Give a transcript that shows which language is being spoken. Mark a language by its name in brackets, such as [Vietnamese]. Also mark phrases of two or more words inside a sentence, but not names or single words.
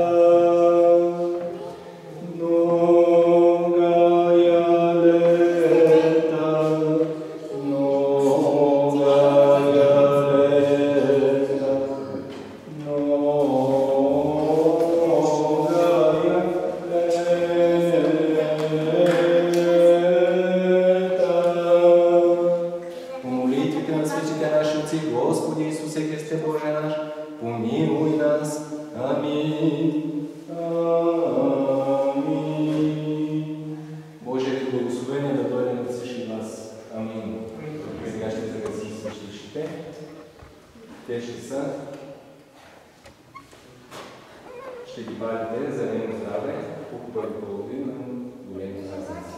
[Church Slavic] Многая лета, многая лета, Господи Исусе Христе Боже наш, помилуй нас. [Bulgarian] Амин. Амин. Божието благословение да дойде на всички вас. Амин. Сега ще загасим свещичките. Те ще са. Ще ги пазите за нейно здраве, по-хубави плодове на големи празници.